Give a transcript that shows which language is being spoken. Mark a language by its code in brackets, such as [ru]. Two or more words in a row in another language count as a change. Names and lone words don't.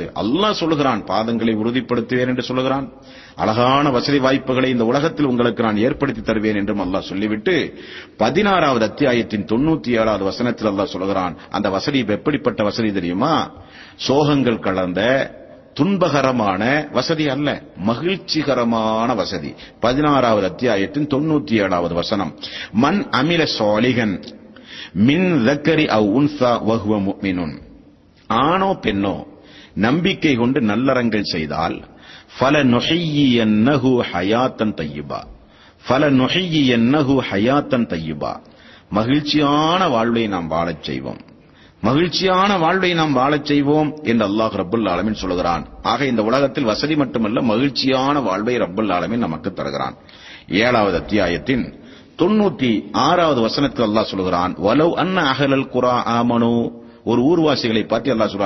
[ta] அல்லாஹ் சொல்லுகிறான், பாதங்களை உறுதிப்படுத்துவேன் என்று சொல்லுகிறான். அழகான வசதி வாய்ப்புகளை இந்த உலகத்தில் உங்களுக்கு நான் ஏற்படுத்தி தருவேன் என்றும் அல்லாஹ் சொல்லிவிட்டு 16வது அத்தியாயத்தின் 97வது வசனத்தில் அல்லாஹ் சொல்லுகிறான், அந்த வசதி எப்படிப்பட்ட வசதி தெரியுமா? சோகங்கள் கலந்த துன்பகரமான வசதி அல்ல, மகிழ்ச்சிகரமான வசதி. 16வது அத்தியாயத்தின் 97வது வசனம், [ar] من عمل صالحا من ذكر أو أنثى وهو مؤمن [ta] ஆணோ பெண்ணோ நம்பிக்கை கொண்டு நல்லறங்கள் செய்தால் [ar] فلنحيينه حياة طيبة فلنحيينه حياة طيبة [ta] மகிழ்ச்சியான வாழ்வை நாம் வாழச் செய்வோம், மகிழ்ச்சியான வாழ்வை நாம் வாழச் செய்வோம் என்று அல்லாஹ் [ar] رب العالمين [ta] சொல்கிறான். ஆக இந்த உலகத்தில் வசதி மட்டுமல்ல, மகிழ்ச்சியான வாழ்வை [ar] رب العالمين [ta] நமக்கு தருகிறான். 7வது அத்தியாயத்தின் 96வது வசனத்தில் அல்லாஹ் சொல்கிறான், [ar] ولو أن أهل القرى آمنوا, [ta] ஒரு ஊர்வாசிகளை பார்த்து அல்லாஹ் சொல்றான்,